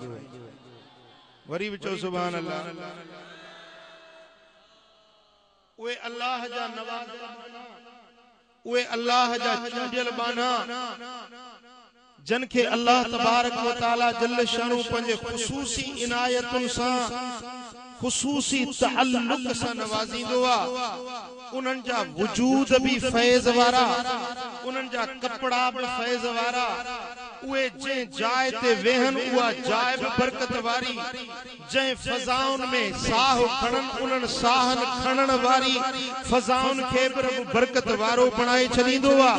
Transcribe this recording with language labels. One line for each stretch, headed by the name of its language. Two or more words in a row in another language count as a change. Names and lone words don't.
Sindhi: वरी बि चओ
Arabic: سبحان الله.
Sindhi: उहे अल्लाह जा नवाज़िल बाना, उहे अल्लाह जा चूंडियल बाना, जन के अल्लाह
Arabic: تبارك وتعالى جل شأنه
Sindhi: पंहिंजे ख़ुसूसी इनायतुनि सां ख़ुसूसी तअल्लुक़ सां नवाज़ींदो आहे। उन्हनि जा वजूद भी फैज़ वारा, उन्हनि जा कपड़ा भी फैज़ वारा, उहे जंहिं जाइ ते वेहनि उहा जाइ भी बरकत वारी, जंहिं फ़ज़ाउनि में साह खणनि उन्हनि साहनि खणण वारी फ़ज़ाउनि खे बि रब बरकत वारो बणाए छॾींदो आहे।